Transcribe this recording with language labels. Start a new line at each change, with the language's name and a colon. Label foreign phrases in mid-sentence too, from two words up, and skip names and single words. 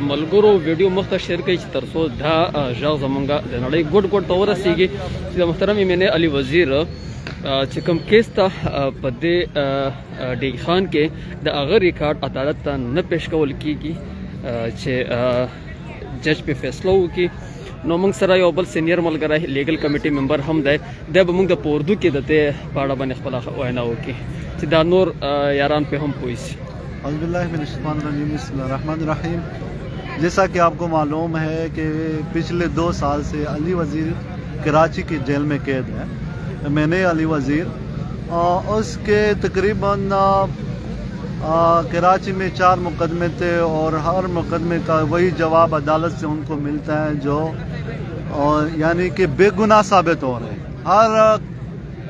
Pashto: ملګرو ویډیو مخ ته شیر کړئ چې تر څو دا غږ زموږ د نړۍ ګوټ ګوټ ته ورسېږي چې د محترم ایمن علي وزیر چې کوم کیس ته په دې ډي خان کې د هغه ریکارډ عدالت ته نه پیش کول کیږي چې جج په فیصله وکړي. نو موږ سره یو بل سینیر ملګری لیګل کمیټي ممبر هم دی، دی به موږ د په اردو کې د دې په اړه باندې خپله وینا وکړي چې دا نور یاران پہ هم پوه شي.
Arabic: اعوذ باللہ من الشیطان الرجیم. بسم اللہ الرحمن الرحیم.
Urdu: جیسا کہ آپ کو معلوم ہے کہ پچھلے 2 سال سے علی وزیر کراچی کی جیل میں قید ہے. میں نے علی وزیر اس کے تقریباً کراچی میں 4 مقدمے تھے اور ہر مقدمے کا وہی جواب عدالت سے ان کو ملتا ہے جو یعنی کہ بے گناہ ثابت ہو رہے ہیں.